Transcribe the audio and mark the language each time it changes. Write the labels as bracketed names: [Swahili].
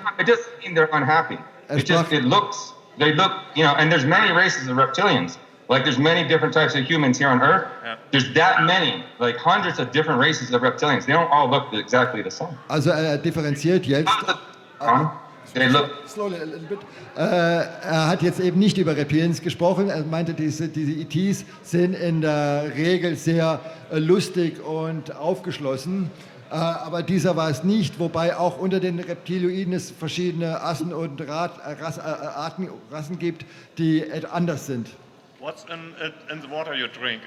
[English] It doesn't mean they're unhappy. They look, you know, and there's many races of reptilians. Like there's many different types of humans here on Earth. Yeah. There's that many, like hundreds of different races of reptilians. They don't all look exactly the same. [German] Also er differenziert jetzt. [English] They look. Slowly a little bit. [German] Er hat jetzt eben nicht über Reptilians gesprochen. Er meinte, diese ETs sind in der Regel sehr lustig und aufgeschlossen. Aber dieser war es nicht, wobei auch unter den Reptiloiden es verschiedene Rassen und Rassen gibt, die anders sind. [English] What's in the water you drink?